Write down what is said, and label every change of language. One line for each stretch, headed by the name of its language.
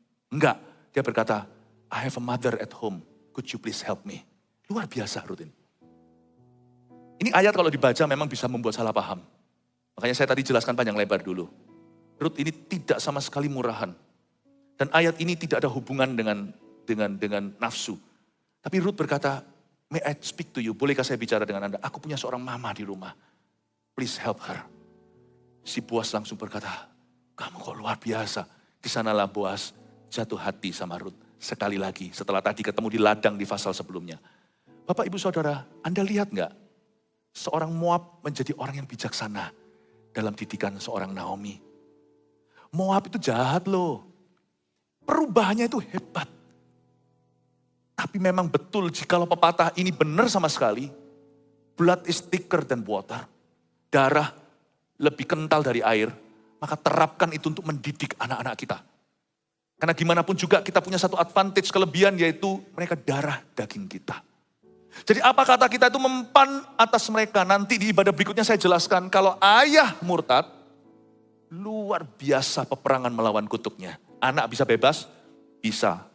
Indonesian: Enggak, dia berkata
English: I have a mother at home, could you please help me.
Indonesian: Luar biasa Rut ini. Ini ayat kalau dibaca memang bisa membuat salah paham. Makanya saya tadi jelaskan panjang lebar dulu. Rut ini tidak sama sekali murahan. Dan ayat ini tidak ada hubungan dengan nafsu. Tapi Rut berkata,
English: may I speak to you?
Indonesian: Bolehkah saya bicara dengan Anda? Aku punya seorang mama di rumah.
English: Please help her.
Indonesian: Si Boas langsung berkata, kamu kok luar biasa. Di sanalah Boas jatuh hati sama Rut. Sekali lagi setelah tadi ketemu di ladang di pasal sebelumnya. Bapak ibu saudara, Anda lihat nggak? Seorang Moab menjadi orang yang bijaksana dalam didikan seorang Naomi. Moab itu jahat loh. Perubahannya itu hebat. Tapi memang betul jikalau pepatah ini benar sama sekali.
English: Blood is thicker than water.
Indonesian: Darah lebih kental dari air. Maka terapkan itu untuk mendidik anak-anak kita. Karena gimana pun juga kita punya satu advantage kelebihan yaitu mereka darah daging kita. Jadi apa kata kita itu mempan atas mereka. Nanti di ibadah berikutnya saya jelaskan. Kalau ayah murtad, luar biasa peperangan melawan kutuknya. Anak bisa bebas? Bisa.